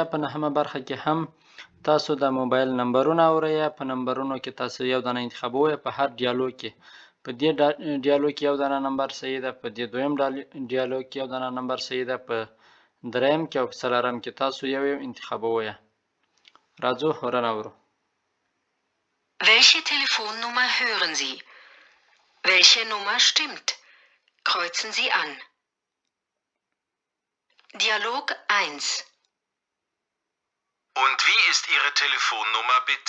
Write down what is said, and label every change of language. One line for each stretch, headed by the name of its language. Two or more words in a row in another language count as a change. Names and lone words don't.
Pashto: په نهمه برخه کې هم تاسو د موبایل نمبرونه اورئ. په نمبرونو کې تاسو یو دانه انتخابوئ. په هر ډیالوګ کې په دې ډیالوګ کې یو دانه نمبر صحیح ده، په دې دویم ډیالوګ کې یو دانه نمبر صحیح ده، په دریم کې او په څلورم کې تاسو یو انتخابوئ. راځو هورن اورو.
German: Welche Telefonnummer hören Sie? Welche Nummer stimmt? Kreuzen Sie an. Dialog 1. Und wie ist Ihre Telefonnummer bitte?